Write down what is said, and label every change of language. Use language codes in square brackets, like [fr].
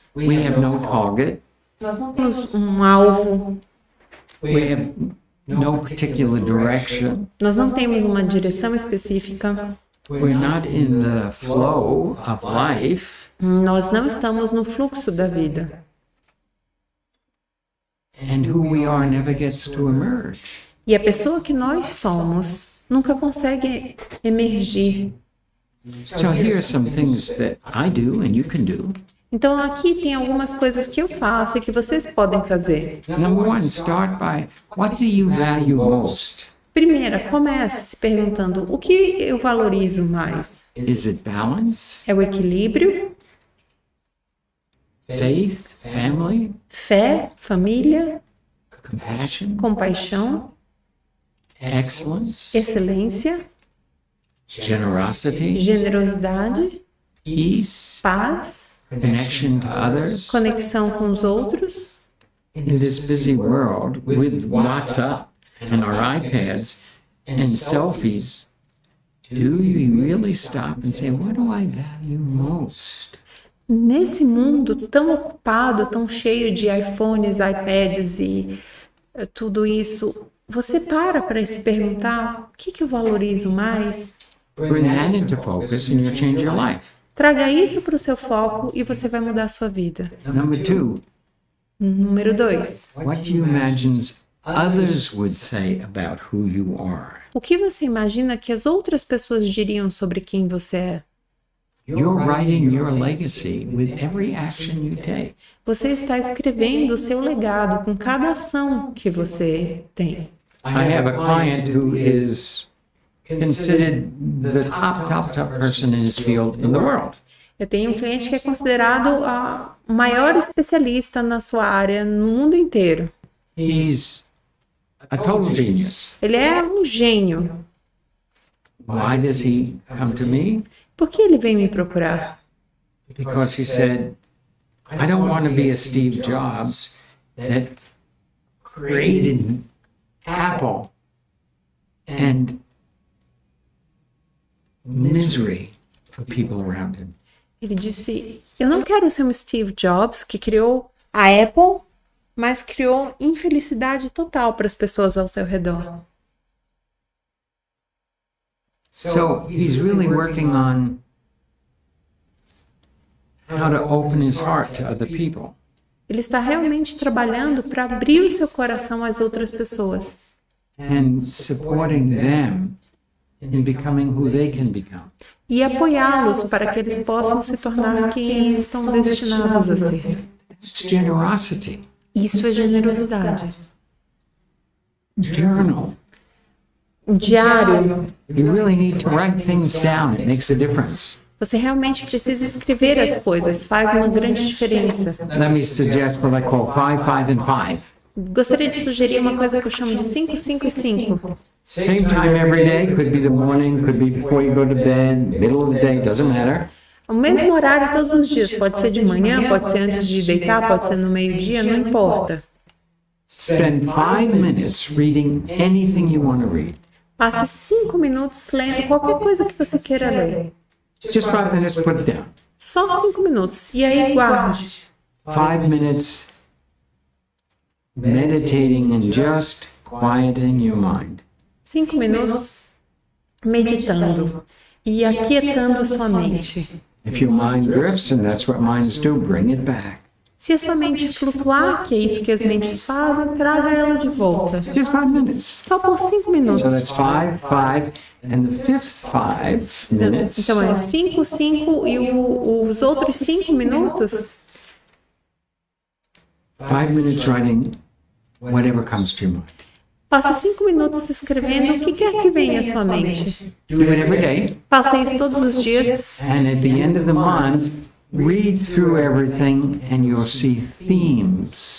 [en] We have no target. [pt] Nós não temos um alvo, [en] We have no particular direction. [pt] nós não temos uma direção específica, [en] We're not in the flow of life. [pt] nós não estamos no fluxo da vida. [en] And who we are never gets to emerge. [pt] E a pessoa que nós somos nunca consegue emergir. [en] So here are some things that I do and you can do. [pt] Então aqui tem algumas coisas que eu faço e que vocês podem fazer. [en] Number one, start by what do you value most? [pt] Primeira, comece se perguntando o que eu valorizo mais. [en] Is it balance, [pt] É o equilíbrio, [en] faith, family, [pt] fé, família, [en] compassion, [pt] compaixão, [en] excellence, [pt] excelência, [en] generosity, [pt] generosidade, [en] peace, [pt] paz, [en] connection to others? [pt] conexão com os outros? [en] In this busy world with WhatsApp and our iPads and selfies, do you really stop and say, what do I value most? [pt] Nesse mundo tão ocupado, tão cheio de iPhones, iPads e tudo isso, você para se perguntar o que eu valorizo mais? [en] Bring that into focus and you'll change your life. [pt] Traga isso para o seu foco e você vai mudar a sua vida. [en] Number two, [pt] Número 2. [en] what do you imagine others would say about who you are? [pt] O que você imagina que as outras pessoas diriam sobre quem você é? [en] You're writing your legacy with every action you take. [pt] Você está escrevendo o seu legado com cada ação que você tem. [en] I have a client who is considered the top person in his field in the world. [pt] Eu tenho um cliente que é considerado o maior especialista na sua área no mundo inteiro. [en] He's a total genius. [pt] Ele é um gênio. [en] Why does he come to me? [pt] Por que ele vem me procurar? [en] Because he said, I don't want to be a Steve Jobs that created Apple and misery for people around him. [pt] Ele disse, eu não quero ser um Steve Jobs que criou a Apple, mas criou infelicidade total para as pessoas ao seu redor. [en] So he's really working on how to open his heart to other people. [pt] Ele está realmente trabalhando para abrir o seu coração às outras pessoas [en] And supporting them in becoming who they can become. [pt] e apoiá-los para que eles possam se tornar quem eles estão destinados a ser. [en] It's generosity. [pt] Isso é generosidade. [en] Journal. [pt] Diário. [en] You really need to write things down. It makes a difference. [pt] Você realmente precisa escrever as coisas, faz uma grande diferença. [en] Let me suggest what I call 5, 5, and 5. [pt] Gostaria de sugerir uma coisa que eu chamo de 5, 5 e 5. [en] Same time every day. Could be the morning, could be before you go to bed, middle of the day, doesn't matter. [pt] O mesmo horário todos os dias, pode ser de manhã, pode ser antes de deitar, pode ser no meio-dia, não importa. [en] Spend 5 minutes reading anything you want to read. [pt] Passe 5 minutos lendo qualquer coisa que você queira ler. [en] Just 5 minutes, put it down. [pt] Só 5 minutos. E aí guarde. [en] 5 minutes meditating and just quieting your mind. [pt] 5 minutos meditando e aquietando a sua mente. [en] If your mind drifts, and that's what minds do, bring it back. [pt] Se a sua mente flutuar, que é isso que as mentes fazem, traga ela de volta. [en] Just 5 minutes. [pt] Só por 5 [en] So [pt] minutos. [en] that's 5, 5, and the fifth 5 minutes. [pt] Então é 5, 5 e os outros 5 minutos, [en] 5 minutes writing whatever comes to your mind. [pt] passe 5 minutos escrevendo o que quer que venha à sua mente. [en] Do it every day, [pt] Faça isso todos os dias. [en] and at the end of the month, read through everything and you'll see themes.